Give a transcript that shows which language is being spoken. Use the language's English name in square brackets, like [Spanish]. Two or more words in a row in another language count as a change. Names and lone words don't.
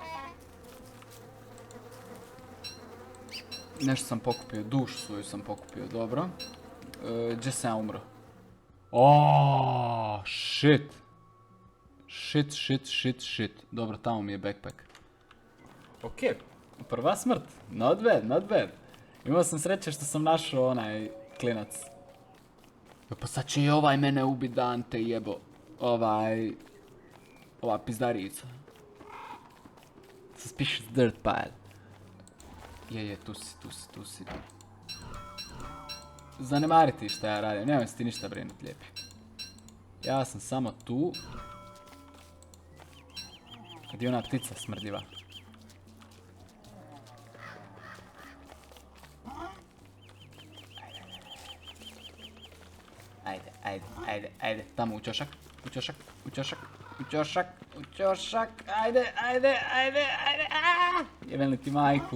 [Croatian] Nešto sam pokupio, dušu svoju sam pokupio, dobro. Gdje sam ja umro? Oooo, shit. Shit. Dobro, tamo mi je backpack. Ok, prva smrt. [English] Not bad. [Croatian] Imao sam sreće što sam našao onaj klinac. Pa sad će i ovaj mene ubit, Dante, jebo. Ova pizdarica. [English] Suspicious dirt pile. [Croatian] Je, tu si. Zanemariti šta ja radim, nemoj se ti ništa brinut, lijepi. Ja sam samo tu. Gdje je ona ptica smrdljiva? Ajde, tamo u ćošak, ajde, jebem li ti majku.